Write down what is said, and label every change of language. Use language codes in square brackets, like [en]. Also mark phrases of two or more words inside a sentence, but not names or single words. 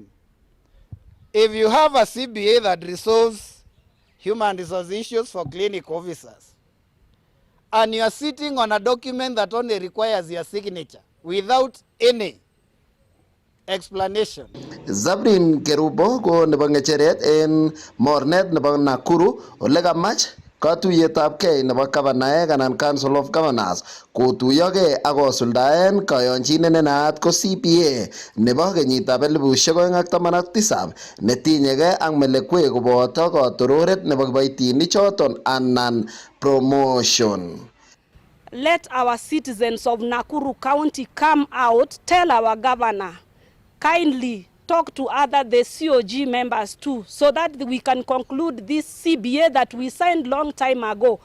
[en] If you have a CBA that resolves human resource issues for clinic officers, and you are sitting on a document that only requires your signature without any explanation. [kln] Zabrin Kerubo ko nebo ngecheret en mornet nebo Nakuru ole kamach katuiyetabgei nebo gavanaek anan Council of Governors kotuyogei ak kosuldaen kayonchinet ne naat ko CPA nebo kenyitab 2017 netinyegei ak melekwek koboto katororet nebo kiboitinik choton anan promotion. [en] Let our citizens of Nakuru County come out, tell our governor, kindly talk to the COG members too, so that we can conclude this CBA that we signed long time ago.